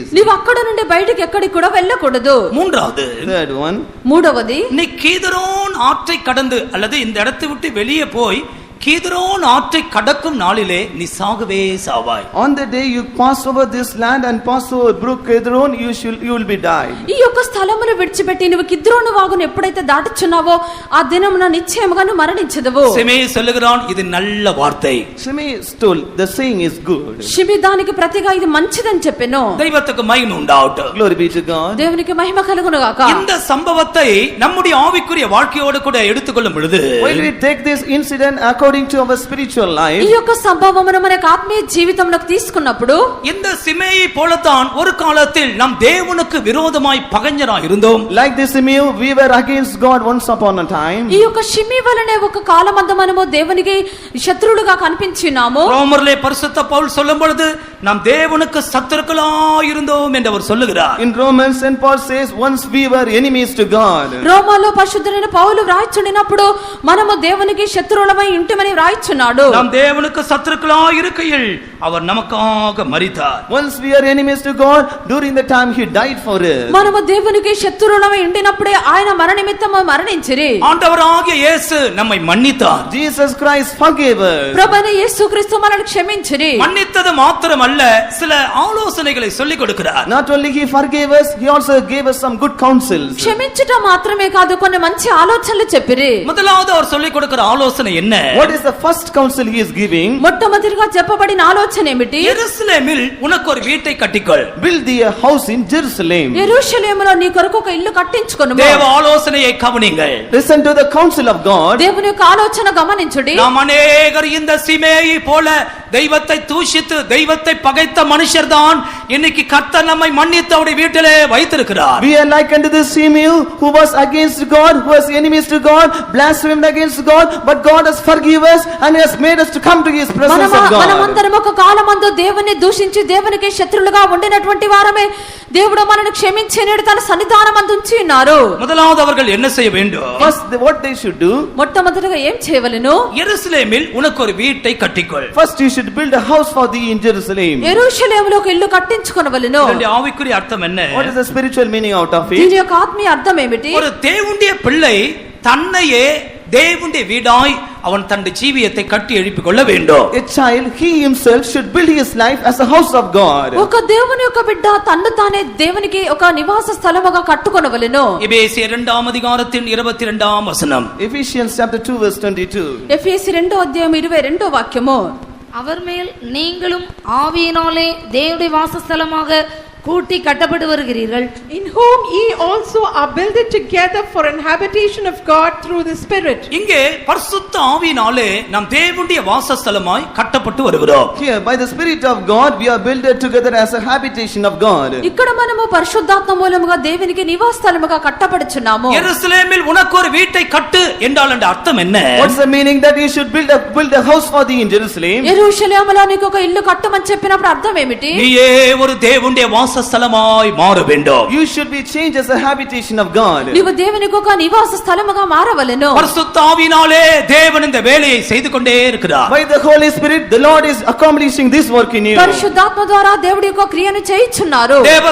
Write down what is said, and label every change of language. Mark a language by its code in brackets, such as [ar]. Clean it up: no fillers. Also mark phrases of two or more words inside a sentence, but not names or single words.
[te] నీవు అక్కడ నుండి బయటికి ఎక్కడికి కూడా వెళ్ళకూడదు. [ta] மூன்றாவது, [en] Third one, [te] మూడవది, [ta] நீ கீதரோன் ஆற்றை கடந்து அல்லது இந்த இடத்தை விட்டு வெளியே போய் கீதரோன் ஆற்றை கடக்கும் நாளிலே நீ சாகவே சாவாய். [en] on the day you pass over this land and pass over brook Kidron, you will be died. [te] ఈ యొక్క స్థలమును విడిచిపెట్టి నువ్వు కిద్రోను వాగును ఎప్పుడైతే దాటుచున్నావో ఆ దినమున నిశ్చయముగా నువ్వు మరణించదవు. [ta] சிமேயி சொல்லுகிறான், இது நல்ல வார்த்தை. [en] Shimei told, the saying is good. [te] షిమి దానికి ప్రతిగా ఇది మంచిదని చెప్పెను. [ta] தெய்வத்துக்கு மகிமை உண்டாகட்டும். [en] Glory be to God. [te] దేవునికి మహిమ కలుగును గాక. [ta] இந்த சம்பவத்தை நம்முடைய ஆவிக்குரிய வாழ்க்கையோடு கூட எடுத்துக்கொள்ளும் பொழுது [en] When we take this incident according to our spiritual life, [te] ఈ యొక్క సంభవమును మన ఆత్మీయ జీవితంలోకి తీసుకున్నప్పుడు [ta] இந்த சிமேயை போலத்தான் ஒரு காலத்தில் நாம் தேவனுக்கு விரோதமாய் பகைஞராய் இருந்தோம். [en] like this Shimei, we were against God once upon a time. [te] ఈ యొక్క షిమి వలనే ఒక కాలమందు మనము దేవునికి శత్రువులుగా కనిపించినాము. [ta] ரோமர்லே பரிசுத்த பவுல் சொல்லும் பொழுது நாம் தேவனுக்கு சத்துருக்களாய் இருந்தோம் என்று அவர் சொல்லுகிறார். [en] In Romans, St. Paul says, once we were enemies to God. [te] రోమాలో పరిశుద్ధుడైన పౌలు వ్రాయిచుండినప్పుడు మనము దేవునికి శత్రువులమై ఇంటిమని వ్రాయిచున్నాడు. [ta] நாம் தேவனுக்கு சத்துருக்களாய் இருக்கையில் அவர் நமக்காக மரித்தார். [en] Once we are enemies to God, during the time he died for us. [te] మనము దేవునికి శత్రువులమై ఉండినప్పుడే ఆయన మరణ నిమిత్తము మరణించిరి. [ta] ஆண்டவராகிய இயேசு நம்மை மன்னித்தார். [en] Jesus Christ forgave us. [te] ప్రభువైన యేసుక్రీస్తు మనల్ని క్షమించిరి. [ta] மன்னித்தது மாத்திரமல்ல, சில ஆலோசனைகளை சொல்லிக் கொடுக்கிறார். [en] Not only he forgave us, he also gave us some good counsels. [te] క్షమించుట మాత్రమే కాదు, కొన్ని మంచి ఆలోచనలు చెప్పిరి. [ta] முதலாவது அவர் சொல்லிக் கொடுக்கிற ஆலோசனை என்ன? [en] What is the first counsel he is giving? [te] మొట్టమొదటిగా చెప్పబడిన ఆలోచన ఏమిటి? [ta] எருசலேமில் உனக்கு ஒரு வீட்டை கட்டிக்கொள். [en] Build thee a house in Jerusalem. [te] యెరూషలేములో నీ కొరకు ఒక ఇల్లు కట్టించుకొనుము. [ta] தேவ ஆலோசனையை கவனியுங்கள். [en] Listen to the counsel of God. [te] దేవుని యొక్క ఆలోచన గమనించుడి. [ta] நாம் அநேகர் இந்த சிமேயை போல தெய்வத்தை தூஷித்து தெய்வத்தை பகைத்த மனுஷர்தான் இன்னைக்கு கர்த்தர் நம்மை மன்னித்து அவருடைய வீட்டிலே வைத்திருக்கிறார். [en] We are like unto this Shimei who was against God, who was enemies to God, blasphemed against God, but God has forgiven us and has made us to come to his presence of God. [te] మనమందరం ఒక కాలమందు దేవుని దూషించి దేవునికి శత్రులుగా ఉండినటువంటి వారమే దేవుడు మనల్ని క్షమించి నేడు తన సన్నిధానమందు ఉంచి ఉన్నారు. [ta] முதலாவது அவர்கள் என்ன செய்ய வேண்டும்? [en] First, what they should do? [te] మొట్టమొదటిగా ఏం చేయవలెను? [ta] எருசலேமில் உனக்கு ஒரு வீட்டை கட்டிக்கொள். [en] First, you should build a house for thee in Jerusalem. [te] యెరూషలేములో ఒక ఇల్లు కట్టించుకొనవలెను. [ta] இதனுடைய ஆவிக்குரிய அர்த்தம் என்ன? [en] What is the spiritual meaning out of [te] దీని [en] it? [te] యొక్క ఆత్మీయ అర్థం ఏమిటి? [ta] ஒரு தேவனுடைய பிள்ளை தன்னையே தேவனுடைய வீடாய் அவன் தன்னுடைய ஜீவியத்தை கட்டி எழுப்பிக் கொள்ள வேண்டும். [en] A child, he himself should build his life as a house of God. [te] ఒక దేవుని యొక్క బిడ్డ తన్ను తానే దేవునికి ఒక నివాస స్థలముగా కట్టుకొనవలెను. [ta] எபேசியர் 2 அதிகாரத்தின் 22 வசனம். [en] Ephesians chapter 2 verse 22. [te] ఎఫెసీ 2 అధ్యాయం 22 వాక్యము. [ta] அவர் மேல் நீங்களும் ஆவியினாலே தேவனுடைய வாசஸ்தலமாக கூட்டி கட்டப்பட்டு வருகிறீர்கள். [en] In whom ye also are builded together for an habitation of God through the Spirit. [ta] இங்கே பரிசுத்த ஆவியினாலே நாம் தேவனுடைய வாசஸ்தலமாய் கட்டப்பட்டு வருகிறோம். [en] Here, by the Spirit of God, we are builded together as a habitation of God. [te] ఇక్కడ మనము పరిశుద్ధాత్మ మూలముగా దేవునికి నివాస స్థలముగా కట్టబడుచున్నాము. [ta] எருசலேமில் உனக்கு ஒரு வீட்டை கட்டு என்றால் அந்த அர்த்தம் என்ன? [en] What's the meaning that you should build a house for thee in Jerusalem? [te] యెరూషలేములో నీకు ఒక ఇల్లు కట్టమని చెప్పినప్పుడు అర్థం ఏమిటి? [ta] நீயே ஒரு தேவனுடைய வாசஸ்தலமாய் மாற வேண்டும். [en] You should be changed as a habitation of God. [te] నీవు దేవునికి ఒక నివాస స్థలముగా మారవలెను. [ta] பரிசுத்த ஆவியினாலே தேவன் இந்த வேலையை செய்து கொண்டே இருக்கிறார். [en] By the Holy Spirit, the Lord is accomplishing this work in you. [te] పరిశుద్ధాత్మ ద్వారా దేవుడి యొక్క క్రియను చేయుచున్నారు.